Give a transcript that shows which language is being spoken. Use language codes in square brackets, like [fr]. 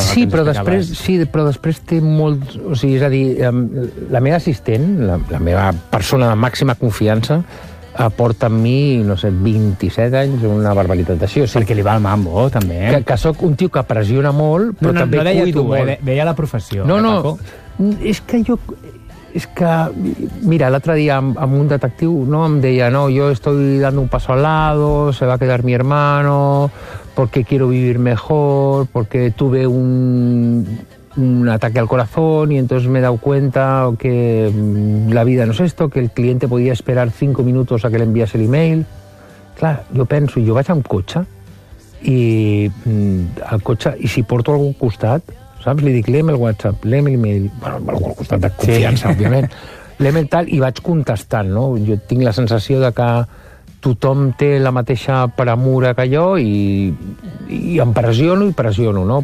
[ca] sí, però després, té molt... O sigui, és a dir, la meva assistent, la meva persona de màxima confiança, aporta amb mi, no sé, 27 anys, una barbaritat d'això. Sí. Perquè li va el mambo, també. Que sóc un tio que pressiona molt, però també cuido molt. Veia la professió. No, és que jo... És que, mira, l'altre dia amb un detectiu, no, em deia, [es] no, yo estoy dando un paso al lado, se va a quedar mi hermano, porque quiero vivir mejor, porque tuve un ataque al corazón y entonces me he dado cuenta que la vida no es esto, que el cliente podía esperar 5 minutos a que le enviase el email. [ca] Clar, jo penso, jo vaig amb cotxe i si porto algú al costat, saps? Li dic, [es] léeme el WhatsApp, léeme el email, [ca] bueno, algú al costat de confiança, sí, òbviament, [es] léeme el tal, [ca] i vaig contestant, no? Jo tinc la sensació de que tothom té la mateixa premura que jo i em pressiono i pressiono, no?